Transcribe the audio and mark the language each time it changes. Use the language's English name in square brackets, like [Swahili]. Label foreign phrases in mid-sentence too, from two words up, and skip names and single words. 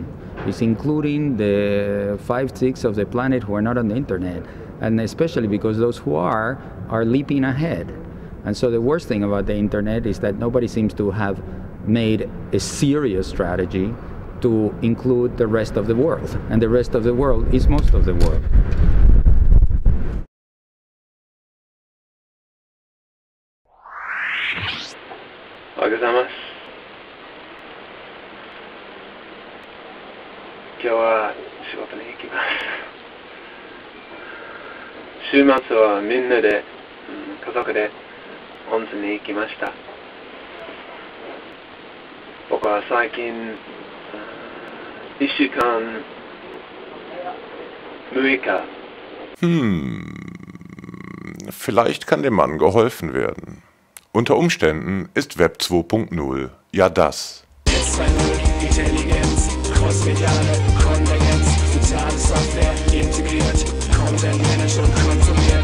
[English] It's including the 5/6 of the planet who are not on the internet, and especially because those who are leaping ahead. And so the worst thing about the internet is that nobody seems to have made a serious strategy to include the rest of the world, and the rest of the world is most of the world. [Japanese] おはようございます。今日は仕事に行きます。週末はみんなで、家族で温泉に行きました。僕は最近、1週間6日。 [German] Vielleicht kann dem Mann geholfen werden. Unter Umständen ist Web 2.0 ja das. S01E21, crossmediale Konvergenz, soziale Software integriert, [English] Content managed [German] und konsumiert.